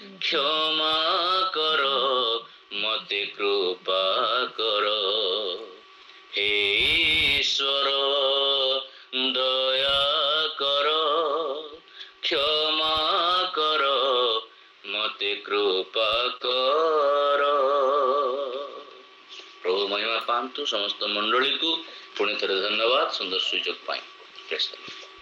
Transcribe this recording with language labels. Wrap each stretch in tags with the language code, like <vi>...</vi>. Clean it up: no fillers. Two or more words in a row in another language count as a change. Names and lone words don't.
<or>କ୍ଷମା କର, ମତେ କୃପା କର। ହେ ଈଶ୍ୱର ଦୟା କର, କ୍ଷମା କର, ମତେ କୃପା କର। ପ୍ରଭୁ ମହିମା ପାଆନ୍ତୁ। ସମସ୍ତ ମଣ୍ଡଳୀକୁ ପୁଣି ଥରେ ଧନ୍ୟବାଦ ସୁନ୍ଦର ସୁଯୋଗ ପାଇଁ।</or>